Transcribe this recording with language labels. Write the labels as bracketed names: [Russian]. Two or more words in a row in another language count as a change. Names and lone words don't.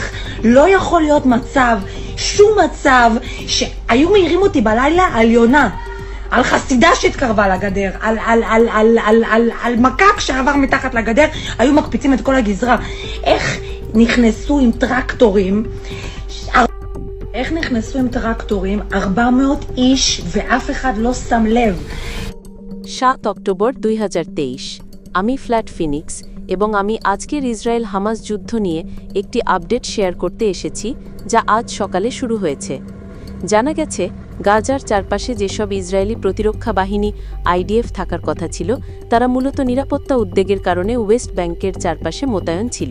[Hebrew] לא יכול להיות מצב, שום מצב, שהיו מעירים אותי בלילה על יונה, על חסידה שהתקרבה לגדר, על מקק שעבר מתחת לגדר, היו מקפיצים את כל הגזרה. איך נכנסו עם טרקטורים, איך נכנסו עם טרקטורים 400 איש ואף אחד לא שם לב। [Bangla] 7 অক্টোবর 2023 আমি ফ্ল্যাট ফিনিক্স এবং আমি আজকের ইসরায়েল হামাস যুদ্ধ নিয়ে একটি [English] update share [Bangla] করতে এসেছি যা আজ সকালে শুরু হয়েছে। জানা গেছে গাজার চারপাশে যেসব ইসরায়েলি প্রতিরক্ষা বাহিনী আইডিএফ থাকার কথা ছিল তারা মূলত নিরাপত্তা উদ্বেগের কারণে ওয়েস্ট ব্যাংকের চারপাশে মোতায়েন ছিল।